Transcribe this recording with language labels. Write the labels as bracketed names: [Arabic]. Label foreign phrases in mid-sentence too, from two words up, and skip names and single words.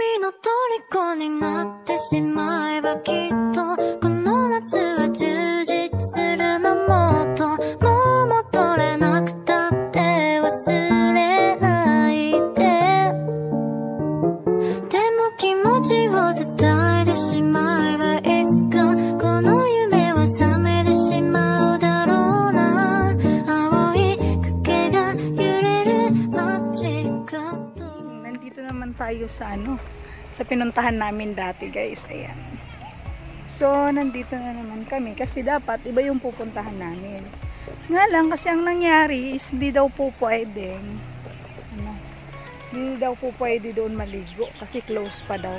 [Japanese] 虜になってしまえばきっとこの夏は充実するのもっともう戻れなくたって忘れないででも気持ちを伝えてしまえばいつかこの夢は覚めてしまうだろうな青い影が揺れる街角 [Filipino] nandito naman tayo sa sa pinuntahan namin dati guys, ayan. So nandito na naman kami kasi dapat iba yung pupuntahan namin. Nga lang kasi ang nangyari is hindi daw po pwedeng hindi daw po pwede doon maligo kasi close pa daw.